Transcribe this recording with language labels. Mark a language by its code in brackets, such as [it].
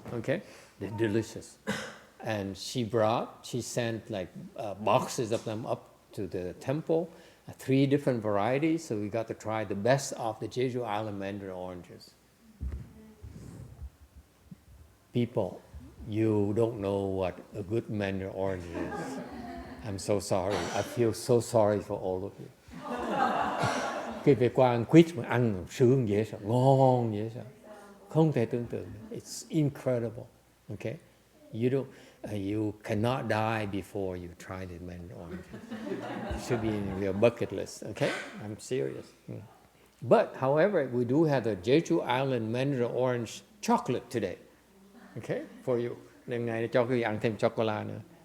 [en] Okay, they're delicious. And she sent like boxes of them up to the temple, 3 different varieties. So we got to try the best of the Jeju Island mandarin oranges. People, you don't know what a good mandarin orange is. I'm so sorry. I feel so sorry for all of you. [vi] Khi về qua ăn quýt mà ăn sướng dễ sợ, ngon dễ sợ, không thể tưởng tượng. [en] It's incredible. Okay, you cannot die before you try the mandarin orange. It should be in your bucket list. Okay, I'm serious. But however, we do have the Jeju Island mandarin orange chocolate today. Okay, for you. [vi] Đêm nay cho quý vị ăn thêm chocolate nữa.